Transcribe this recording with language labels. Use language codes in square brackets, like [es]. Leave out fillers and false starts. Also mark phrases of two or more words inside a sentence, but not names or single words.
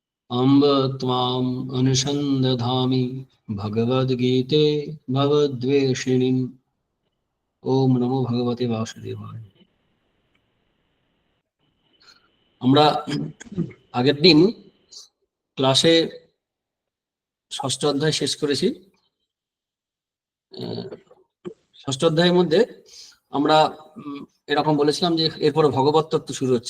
[sa] अम्ब त्वाम् अनुसन्दधामि भगवद्गीते भवद्वेषिणीम्। ओम नमो भगवते वासुदेवाय। [bn] আমরা আগের দিন ক্লাসে ষষ্ঠ অধ্যায় শেষ করেছি। ষষ্ঠ অধ্যায়ের মধ্যে আমরা এরকম বলেছিলাম যে এরপরে ভগবত তত্ত্ব শুরু হচ্ছে।